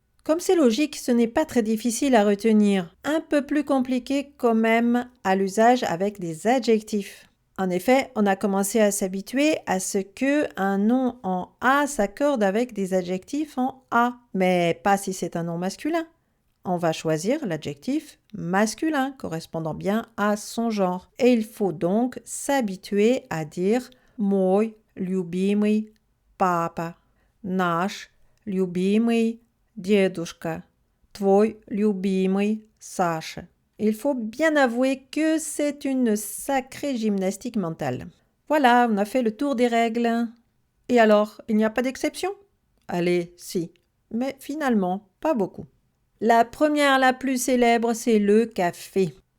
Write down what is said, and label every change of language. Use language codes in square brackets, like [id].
[fr] Comme c'est logique, ce n'est pas très difficile à retenir, un peu plus compliqué quand même à l'usage avec des adjectifs. En effet, on a commencé à s'habituer à ce que un nom en A s'accorde avec des adjectifs en A, mais pas si c'est un nom masculin. On va choisir l'adjectif masculin correspondant bien à son genre. Et il faut donc s'habituer à dire [ru] мой любимый папа, наш любимый дедушка, твой любимый Саша. [fr] Il faut bien avouer que c'est une sacrée gymnastique mentale. Voilà, on a fait le tour des règles. Et alors, il n'y a pas d'exception? Allez, si, mais finalement, pas beaucoup. La première, la plus célèbre, c'est le café.